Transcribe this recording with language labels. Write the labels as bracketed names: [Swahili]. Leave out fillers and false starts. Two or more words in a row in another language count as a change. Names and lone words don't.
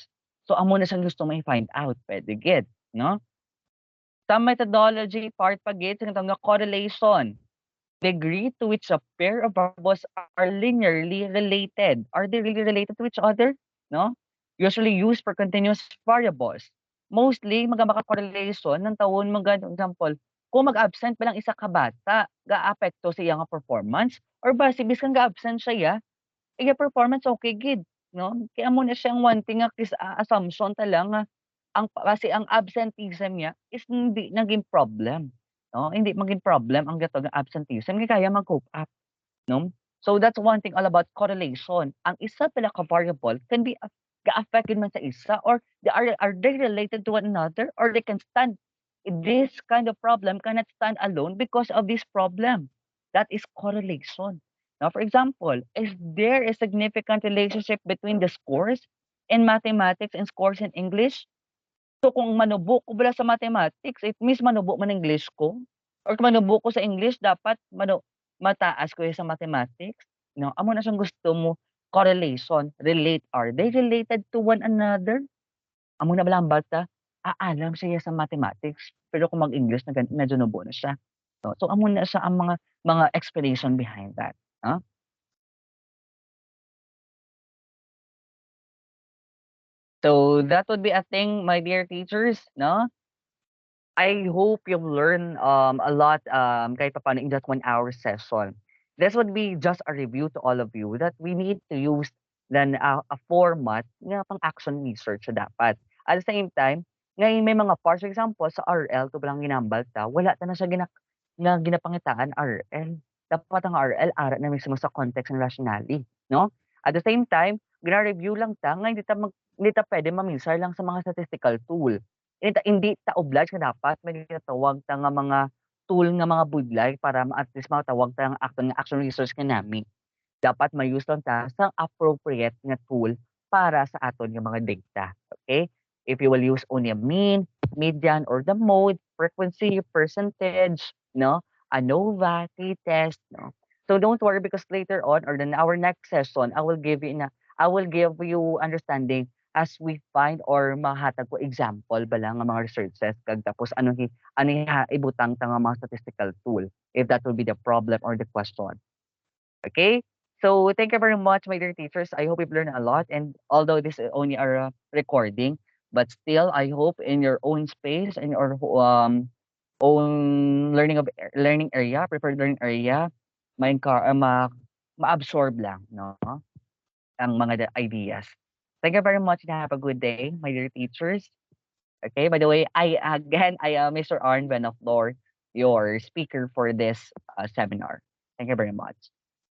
[Hiligaynon] So amo na siyang gusto may find out, puwede gid, no? Sa methodology part pa gid sa ginatawag nga correlation. [English] degree to which a pair of variables are linearly related. Are they really related to each other? No? Usually used for continuous variables. Mostly, [Hiligaynon] magka-correlation ng tawon mga example, kung mag-absent pa lang isa ka bata, ga-apekto sa iyang performance or base bisan ga-absent siya, iya performance okay gid, no? Kaya mo na siyang [English] one thing [Hiligaynon] nga assumption ta lang nga [Filipino] kasi ang absenteeism niya is hindi naging [Hiligaynon] problem, no? [Filipino] Hindi maging problem ang gatong absenteeism kaya kaya mag-cope up, no? [English] So that's one thing all about correlation. [Hiligaynon] Ang isa pala ka variable [English] can be [Hiligaynon] ga-affect man sa isa [English] or are they related to one another or they can stand this kind of problem cannot stand alone because of this problem. That is correlation. Now, for example, is there a significant relationship between the scores in mathematics and scores in English? [Hiligaynon] So kung manubo ko pala sa mathematics, [English] it means [Hiligaynon] manubo man English ko or kung manubo ko sa English dapat mataas ko sa mathematics, no? Amo na siyang gusto mo correlation, relate. [English] Are they related to one another? [Hiligaynon] Amo na ba lang bata, alam siya sa mathematics, pero kung mag-English medyo nubo na siya. So amo na siya ang mga [English] explanation behind that, [Hiligaynon] no? [English] So that would be a thing, my dear teachers, no? I hope you've learned a lot [Filipino] kahit papaano [English] in that 1 hour session. This would be just a review to all of you that we need to use then a format [Hiligaynon] nga pang [English] action research dapat. At the same time, [Filipino] ngayon may mga parts, [English] for example, [Hiligaynon] sa RL, to lang ginambal ta, wala ta na siya nga ginapangitaan RL. Dapat ang RL, ara na mismo sa context ng rationale, no? [English] At the same time, [Hiligaynon] gira-review lang ta, nga hindi ta pwede maminsar lang sa mga [English] statistical tool. [Hiligaynon] Hindi ta obliged nga dapat may ginatawag ta nga mga tool nga mga budlay para at least matawag ta nga [English] action research [Hiligaynon] nga nami. Dapat ma-use lang ta sa appropriate nga tool para sa aton nga mga data, okay? [English] If you will use only a mean, median, or the mode, frequency, percentage, no? ANOVA, t-test, no? So don't worry because later on or in our next session, I will give you understanding as we find or [Hiligaynon] mahatag ko example ba lang nga mga researches kag tapos ano ibutang ta nga mga [English] statistical tool if that will be the problem or the question. Okay? So thank you very much, my dear teachers. I hope you've learned a lot. And although this is only a recording, but still, I hope in your own space, in your own learning area, preferred learning area, [Hiligaynon] ma-absorb lang, [English] no? [Hiligaynon] Ang mga ideas. [English] Thank you very much and have a good day, my dear teachers. Okay, by the way, I am Mr. Arwin Buenaflor, your speaker for this seminar. Thank you very much.